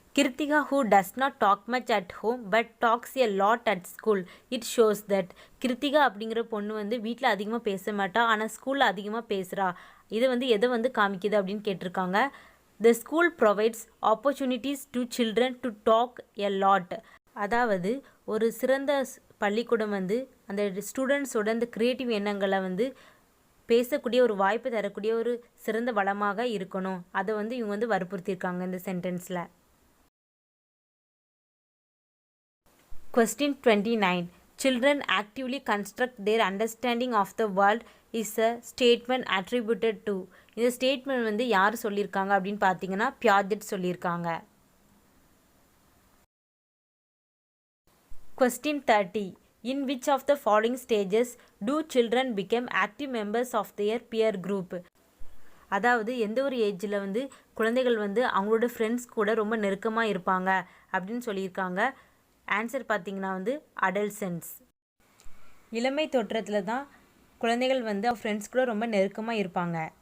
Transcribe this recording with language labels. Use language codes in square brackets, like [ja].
[en] Kirtika, who does not talk much at home but talks a lot at school, it shows that. [ta] Kiruthika அப்படிங்கிற பொண்ணு வந்து வீட்டில் அதிகமாக பேச மாட்டா ஆனால் ஸ்கூலில் அதிகமாக பேசுகிறா. இதை வந்து எதை வந்து காமிக்குது அப்படின்னு கேட்டிருக்காங்க. [en] The school provides opportunities to children to talk a lot. [ta] அதாவது ஒரு சிறந்த பள்ளிக்கூடம் வந்து அந்த ஸ்டூடெண்ட்ஸோட அந்த கிரியேட்டிவ் எண்ணங்களை வந்து பேசக்கூடிய ஒரு வாய்ப்பு தரக்கூடிய ஒரு சிறந்த வளமாக இருக்கணும். அதை வந்து இவங்க வந்து வற்புறுத்தியிருக்காங்க இந்த சென்டென்ஸில். [en] Question 29. Children actively construct their understanding of the world is a statement attributed to. [ta] இந்த ஸ்டேட்மெண்ட் வந்து யார் சொல்லியிருக்காங்க அப்படின்னு பார்த்தீங்கன்னா பியாஜெட் சொல்லியிருக்காங்க. [en] Question 30. In which of the following stages do children become active members of their peer group? [ta] அதாவது எந்த ஒரு ஏஜில் வந்து குழந்தைகள் வந்து அவங்களோட ஃப்ரெண்ட்ஸ் கூட ரொம்ப நெருக்கமாக இருப்பாங்க அப்படின்னு சொல்லியிருக்காங்க. ஆன்சர் பார்த்தீங்கன்னா வந்து அடல்சன்ஸ். இளமை தோற்றத்தில் தான் குழந்தைகள் வந்து ஃப்ரெண்ட்ஸ் கூட ரொம்ப நெருக்கமாக இருப்பாங்க.